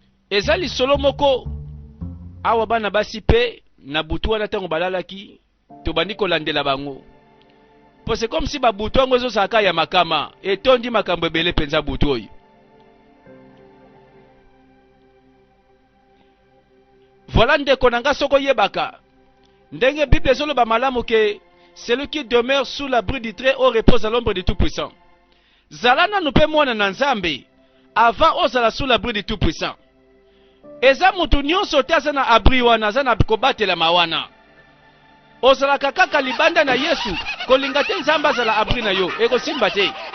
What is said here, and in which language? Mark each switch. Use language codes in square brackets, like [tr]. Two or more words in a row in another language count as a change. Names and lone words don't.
[ln] Eza lisolo moko, awa bana basi pe, na butu wana tango balalaki, tobandi kolandela bango. Po [fr] c'est comme si [ln] ba butu yango ezosaka ya makama, etondi makambo ebele penza butu oyo. Voilà ndeko na nga soko yebaka. Ndenge Bible ezoloba malamu ke, [fr] celui qui demeure sous l'abri du Très-Haut repose à l'ombre du Tout-Puissant. [ln] Zala nanu pe mwana na Nzambe, avant ozala [fr] sous l'abri du Tout-Puissant. [ln] Eza mutu nyonso te aza na abri wana, aza na kobatela mawana. Ozalaka kaka libanda na Yesu, kolinga te Nzambe azala abri na yo, ekosimba te.